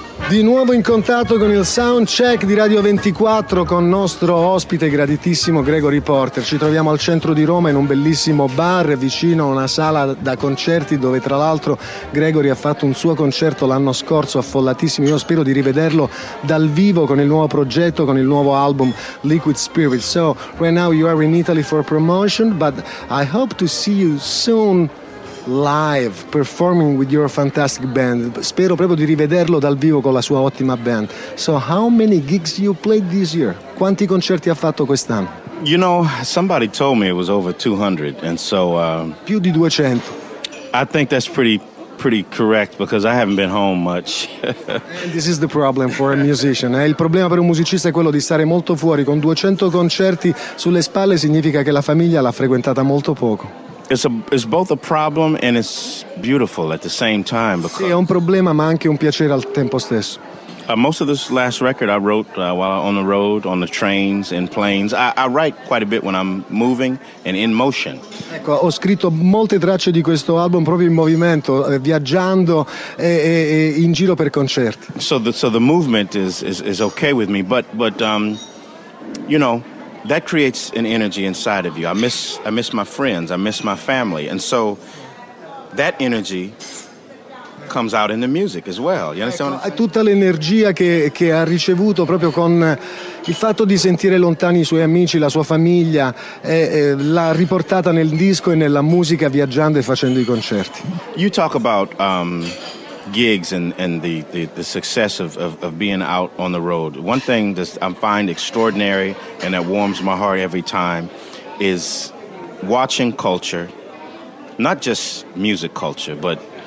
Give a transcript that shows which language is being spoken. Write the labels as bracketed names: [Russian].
[Italian] Di nuovo in contatto con il soundcheck di Radio 24 con nostro ospite graditissimo Gregory Porter. Ci troviamo al centro di Roma in un bellissimo bar vicino a una sala da concerti dove tra l'altro Gregory ha fatto un suo concerto l'anno scorso affollatissimo. Io spero di rivederlo dal vivo con il nuovo progetto, con il nuovo album Liquid Spirit. [English] So right now you are in Italy for promotion, but I hope to see you soon live performing with your fantastic band. [Italian] Spero proprio di rivederlo dal vivo con la sua ottima band. [English] So how many gigs you played this year? [Italian] Quanti concerti ha fatto quest'anno? [English] You know, somebody told me it was over 200, and so [Italian] più di 200. [English] I think that's pretty correct, because I haven't been home much. And this is the problem for a musician. [Italian] Il problema per un musicista è quello di stare molto fuori. Con 200 concerti sulle spalle significa che la famiglia l'ha frequentata molto poco. [English] It's both a problem and it's beautiful at the same time. [Italian] Sì, è un problema ma anche un piacere al tempo stesso. [English] Most of this last record I wrote while on the road, on the trains and planes. I write quite a bit when I'm moving and in motion. [Italian] Ecco, ho scritto molte tracce di questo album proprio in movimento, viaggiando e in giro per concerti. [English] So the movement is okay with me, but you know, that creates an energy inside of you. I miss my friends, I miss my family, and so that energy comes out in the music as well. You understand? [Italian] Ecco, tutta l'energia che ha ricevuto proprio con il fatto di sentire lontani i suoi amici, la sua famiglia, l'ha riportata nel disco e nella musica viaggiando e facendo i concerti. [English] You talk about gigs and the success of being out on the road. One thing that I find extraordinary and that warms my heart every time is watching culture, not just music culture, but